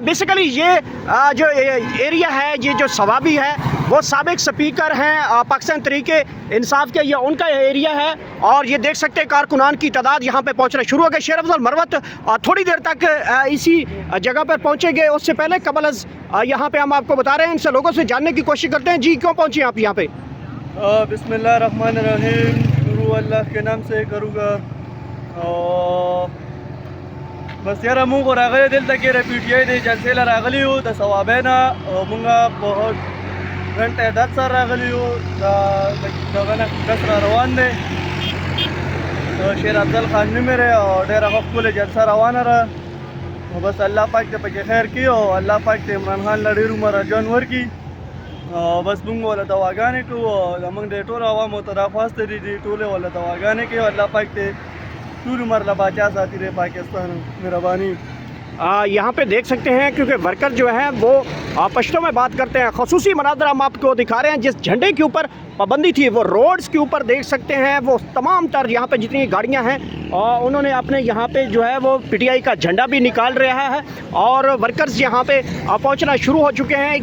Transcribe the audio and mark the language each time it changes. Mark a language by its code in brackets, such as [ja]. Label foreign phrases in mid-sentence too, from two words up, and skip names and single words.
[ur] بیسیکلی یہ جو ایریا ہے یہ جو سوابی ہے وہ سابق سپیکر ہیں پاکستان تحریک انصاف کے، یہ ان کا ایریا ہے اور یہ دیکھ سکتے ہیں کارکنان کی تعداد یہاں پہ پہنچنا شروع ہو گئے۔ شیر افضل مروت تھوڑی دیر تک اسی جگہ پر پہنچیں گے، اس سے پہلے قبل از یہاں پہ ہم آپ کو بتا رہے ہیں، ان سے لوگوں سے جاننے کی کوشش کرتے ہیں۔ جی کیوں پہنچے آپ یہاں پہ؟ [ar] بسم اللہ الرحمن الرحیم، [ur] شروع اللہ کے نام سے کروں گا۔ [ps] بس یاره مونږ راغلی دلته کې د پی ټی آی د جلسې له راغلي یو د صوابۍ نه، مونږ په ګڼ تعداد سره راغلي یو، دغه نه کس را روان دی، شیر افضل خان نوم یې او ډېره ښه ښکلې جلسه روانه ده. نو بس الله پاک دې پکې خیر کړي او الله پاک دې عمران خان له ډېر عمر اجان ورکړي. بس مونږ ورله دواګانې کوو او زمونږ د ټولو عوامو ته دا خواسته دي چې ټولې ورله دواګانې کوي. الله پاک دې ټول عمر له باچا ساتي [ur] رہے پاکستان. مہربانی. یہاں پہ دیکھ سکتے ہیں کیونکہ ورکر جو ہیں وہ پشتوں میں بات کرتے ہیں۔ خصوصی مناظر ہم آپ کو دکھا رہے ہیں، جس جھنڈے کے اوپر پابندی تھی وہ روڈز کے اوپر دیکھ سکتے ہیں، وہ تمام تر یہاں پہ جتنی گاڑیاں ہیں اور انہوں نے اپنے یہاں پہ جو ہے وہ پی ٹی آئی کا جھنڈا بھی نکال رہا ہے اور ورکرز یہاں پہ پہنچنا شروع ہو چکے ہیں۔